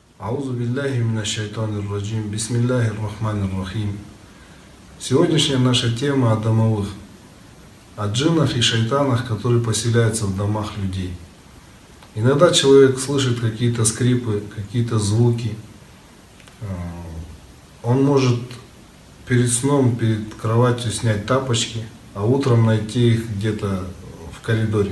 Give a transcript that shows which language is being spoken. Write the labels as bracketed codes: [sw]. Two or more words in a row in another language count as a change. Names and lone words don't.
[ar] أعوذ بالله من الشيطان الرجيم. بسم الله الرحمن الرحيم. [ru] Сегодняшняя наша тема о домовых, о джиннах и шайтанах, которые поселяются в домах людей. Иногда человек слышит какие-то скрипы, какие-то звуки. Он может перед сном, перед кроватью снять тапочки, а утром найти их где-то в коридоре.